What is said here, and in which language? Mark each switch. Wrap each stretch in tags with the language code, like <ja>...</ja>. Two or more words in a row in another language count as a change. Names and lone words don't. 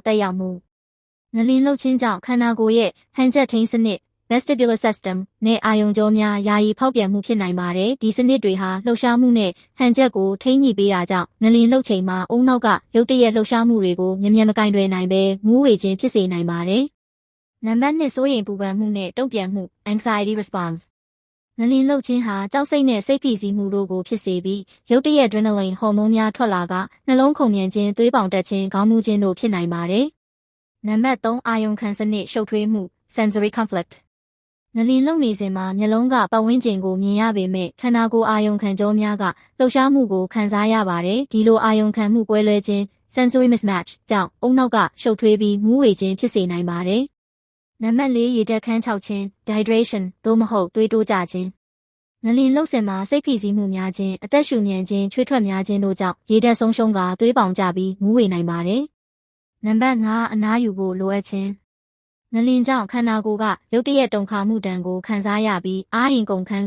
<my>တက်ရောက်မှုငလင်လှုပ်ခြင်းကြောင့်ခန္ဓာကိုယ်ရဲ့ဟန်ချက်ထိန်းစနစ်</my> <en>vestibular system</en> <my>နဲ့အာယုံကြောများယာယီဖောက်ပြန်မှုဖြစ်နိုင်ပါတယ်ဒီစနစ်တွေဟာလှုပ်ရှားမှုနဲ့ဟန်ချက်ကိုထိန်းညှိပေးတာကြောင့်ငလင်လှုပ်ချိန်မှာအုံနောက်ကရုတ်တရက်လှုပ်ရှားမှုတွေကိုမြန်မြန်မကင်တွယ်နိုင်ဘဲမူးဝေခြင်းဖြစ်စေနိုင်ပါတယ်နံပါတ်2စိုးရိမ်ပူပန်မှုနဲ့တုံ့ပြန်မှု</my> <en>anxiety response</en> <my>ငလင်လှုပ်ခြင်းဟာကြောက်စိတ်နဲ့စိတ်ဖိစီးမှုတို့ကိုဖြစ်စေပြီးရုတ်တရက် adrenaline ဟော်မုန်းများထွက်လာကနှလုံးခုန်မြန် ခြင်းသွေးပေါင်တက်ခြင်းခေါင်းမူးခြင်းတို့ဖြစ်နိုင်ပါတယ်နံပါတ်3အာယုံခံစနစ်ရှုပ်ထွေးမှု</my> <en>sensory conflict</en> <my>ငလင်လှုပ်နေစဉ်မှာမျက်လုံးကပတ်ဝန်းကျင်ကိုမြင်ရပေမဲ့ခန္ဓာကိုယ်အာယုံခံကြောများကလှုပ်ရှားမှုကိုခံစားရပါတယ်ဒီလိုအာယုံခံမှုကွဲလွဲခြင်း</my> <en>sensory mismatch</en> <my>ကြောင့်အုံနောက်ကရှုပ်ထွေးပြီးမူးဝေခြင်းဖြစ်စေနိုင်ပါတယ်နံပါတ်4ရေဓာတ်ခမ်းခြောက်ခြင်း dehydration သို့မဟုတ်သွေး တိုးကျခြင်းငလင်လှုပ်စင်မှာစိတ်ဖိစီးမှုများခြင်းအသက်ရှူမြန်ခြင်းချွေးထွက်များခြင်းတို့ကြောင့်ရေဓာတ်ဆုံးရှုံးကသွေးပေါင်ကျပြီးမူးဝေနိုင်ပါတယ်နံပါတ်5အနားယူဖို့လိုအပ်ခြင်းငလင်ကြောင့်ခန္ဓာကိုယ်ကရုတ်တရက်တုန်ခါမှုတံကိုခံစားရပြီးအားရင်ကုန်ခန်းက</my>